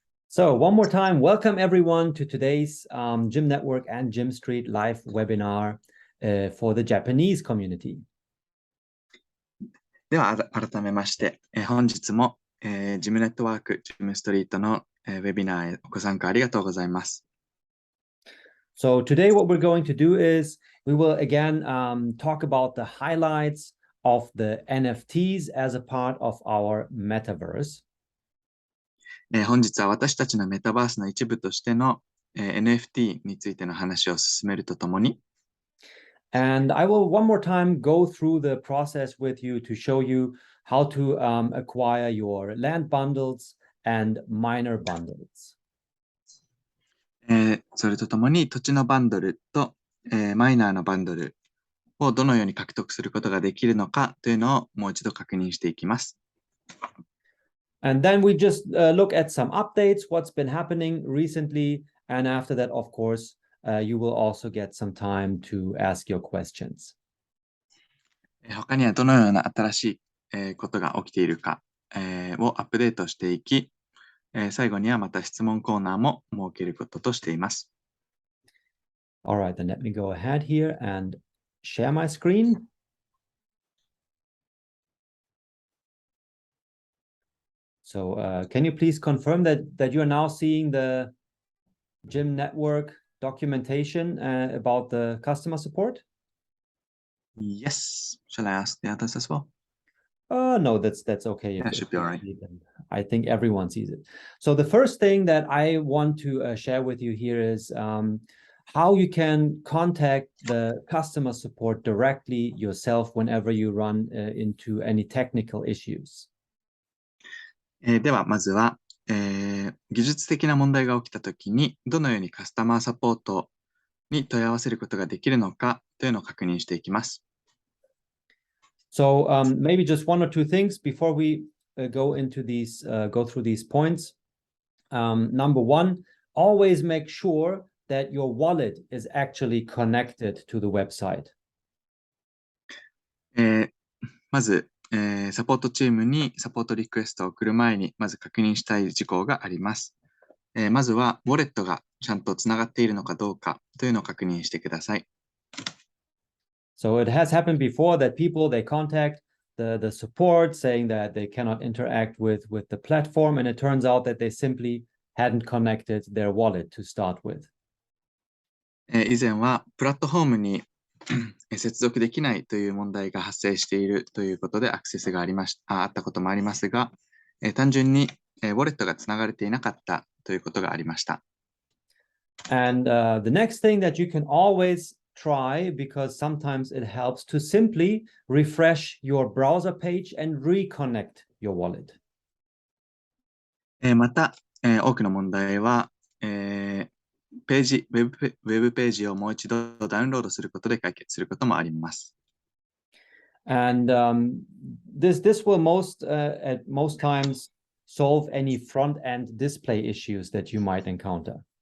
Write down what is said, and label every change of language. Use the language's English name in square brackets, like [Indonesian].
[English] So one more time, welcome everyone to today's Gym Network and Gym Street live webinar for the Japanese community. [Japanese] では改めまして、本日も、ジムネットワーク、ジムストリートの、ウェビナーへご参加ありがとうございます。 [English] So today what we're going to do is we will again talk about the highlights of the NFTs as a part of our metaverse. [Japanese] 本日は私たちのメタバースの一部としての、NFT についての話を進めるとともに、 [English] And I will one more time go through the process with you to show you how to acquire your land bundles and minor bundles. [Japanese] それとともに土地のバンドルと、マイナーのバンドルをどのように獲得することができるのかというのをもう一度確認していきます。 [English] And then we just look at some updates, what's been happening recently. And after that, of course, you will also get some time to ask your questions. [Japanese] 他にはどのような新しい、ことが起きているか、をアップデートしていき、最後にはまた質問コーナーも設けることとしています。 [English] All right, then let me go ahead here and share my screen. So can you please confirm that you are now seeing the Gym Network documentation about the customer support? Yes. Shall I ask the others as well? No, that's okay. That should be all right. I think everyone sees it. So the first thing that I want to share with you here is how you can contact the customer support directly yourself whenever you run into any technical issues. [Japanese] ではまずは、技術的な問題が起きたときにどのようにカスタマーサポートに問い合わせることができるのかというのを確認していきます。 [English] So maybe just one or two things before we go through these points. Number one, always make sure that your wallet is actually connected to the website. [Japanese] まず、サポートチームにサポートリクエストを送る前にまず確認したい事項があります。まずはウォレットがちゃんとつながっているのかどうかというのを確認してください。 [English] So it has happened before that people they contact the support saying that they cannot interact with the platform, and it turns out that they simply hadn't connected their wallet to start with. [Japanese] 以前はプラットフォームに接続できないという問題が発生しているということでアクセスがあったこともありますが、単純にウォレットがつながれていなかったということがありました。 [English] And the next thing that you can always try, because sometimes it helps, to simply refresh your browser page and reconnect your wallet. [Japanese] また、多くの問題は、ウェブページをもう一度ダウンロードすることで解決することもあります。 [English] And this will at most times solve any front-end display issues that you might encounter.